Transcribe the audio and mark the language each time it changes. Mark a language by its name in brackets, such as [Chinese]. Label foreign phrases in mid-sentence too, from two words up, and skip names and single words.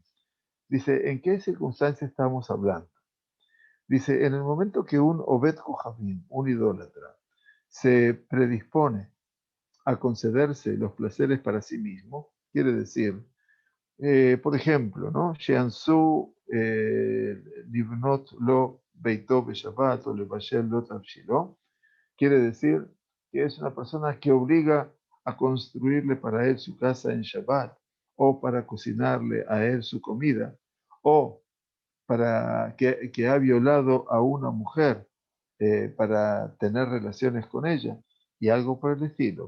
[Spanish] Dice, ¿en qué circunstancia estamos hablando? Dice, en el momento que un [Hebrew] עובד כוכבים, [Spanish] un idólatra, se predispone a concederse los placeres para sí mismo, quiere decir, por ejemplo, ¿no? [Hebrew] שאנסו לבנות לו ביתו בשבת או לבשל לו תבשילו, [Spanish] quiere decir que es una persona que obliga a construirle para él su casa en Shabbat, o para cocinarle a él su comida, o para que ha violado a una mujer para tener relaciones con ella, y algo por el estilo.